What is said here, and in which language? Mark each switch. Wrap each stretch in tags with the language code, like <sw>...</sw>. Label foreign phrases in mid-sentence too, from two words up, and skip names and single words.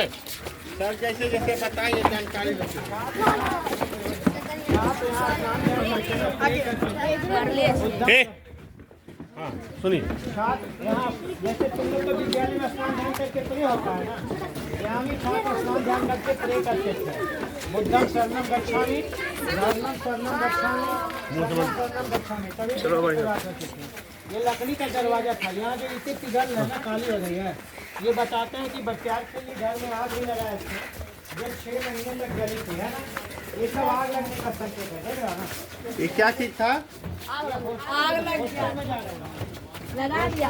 <hi>सर जैसे जैसे बताइए जानकारी हाँ सुनिए। यहाँ जैसे तुम लोग को विद्यालय में स्नान ध्यान करके प्रे होता है ना, यहाँ भी छात्र स्नान ध्यान करके प्रे करते थे।</hi> <sa>बुद्धं शरणं गच्छामि, धर्मं शरणं गच्छामि, संघं शरणं गच्छामि।</sa> <hi>तभी शुरुआत होती थी। ये लकड़ी का दरवाजा था। यहाँ जो इतनी पिघल है ना, काली हो गई है। ये बताते हैं कि बख्तियार खिलजी घर में आग भी लगाए थे, जब 6 महीने तक जली थी, है ना। ये सब आग लगने का संकेत है, देख रहा ना। ये क्या चीज था? आग लग गया, लगा दिया,</hi>